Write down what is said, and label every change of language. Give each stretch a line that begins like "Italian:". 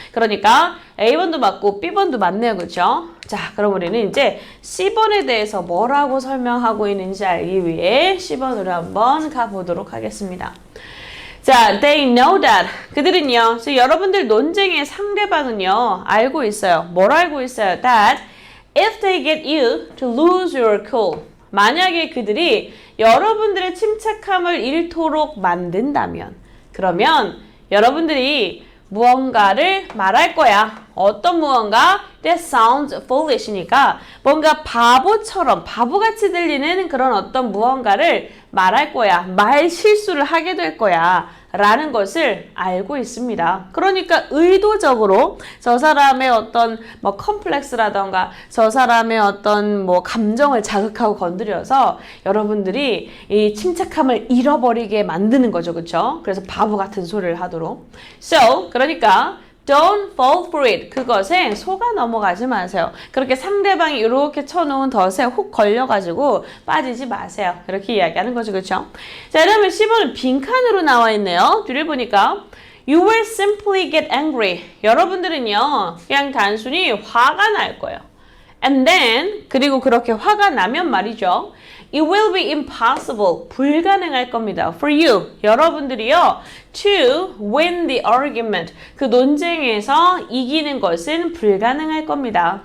Korean: 그러니까 A번도 맞고 B번도 맞네요. 그렇죠? 자, 그럼 우리는 이제 C번에 대해서 뭐라고 설명하고 있는지 알기 위해 C번으로 한번 가보도록 하겠습니다.
English: 자, they know that.
Korean: 그들은요. 그래서 여러분들 논쟁의 상대방은요. 알고 있어요. 뭘 알고 있어요?
English: That if they get you to lose your cool.
Korean: 만약에 그들이 여러분들의 침착함을 잃도록 만든다면 그러면 여러분들이 무언가를 말할 거야. 어떤 무언가?
English: That sounds foolish
Korean: 니까 뭔가 바보처럼 바보같이 들리는 그런 어떤 무언가를 말할 거야. 말 실수를 하게 될 거야. 라는 것을 알고 있습니다. 그러니까 의도적으로 저 사람의 어떤 뭐 컴플렉스라던가 저 사람의 어떤 뭐 감정을 자극하고 건드려서 여러분들이 이 침착함을 잃어버리게 만드는 거죠. 그렇죠? 그래서 바보 같은 소리를 하도록.
English: So,
Korean: 그러니까
English: Don't fall for it.
Korean: 그것에 속아 넘어가지 마세요. 그렇게 상대방이 이렇게 쳐놓은 덫에 훅 걸려가지고 빠지지 마세요. 이렇게 이야기하는 거죠. 그렇죠? 자, 그다음에 10번은 빈칸으로 나와 있네요.
English: 뒤를 보니까 You will simply get angry.
Korean: 여러분들은요. 그냥 단순히 화가 날 거예요.
English: And then,
Korean: 그리고 그렇게 화가 나면 말이죠.
English: It will be impossible.
Korean: 불가능할 겁니다.
English: For you.
Korean: 여러분들이요.
English: To win the argument.
Korean: 그 논쟁에서 이기는 것은 불가능할 겁니다.